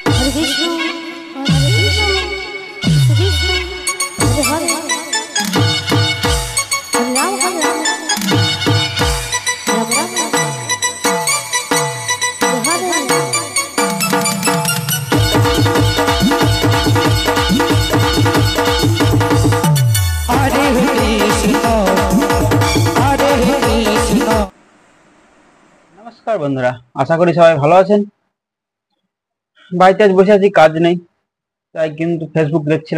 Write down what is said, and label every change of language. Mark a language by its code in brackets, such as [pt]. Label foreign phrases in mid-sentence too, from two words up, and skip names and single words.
[sa] विष्णु हरे कृष्ण विष्णु हरे हरे राम राम राम राम हरे [bn] নমস্কার বন্ধুরা আশা করি সবাই ভালো আছেন। বাড়িতে আজ বসে আছি, কাজ নেই, তাই কিন্তু ফেসবুক দেখছিলাম।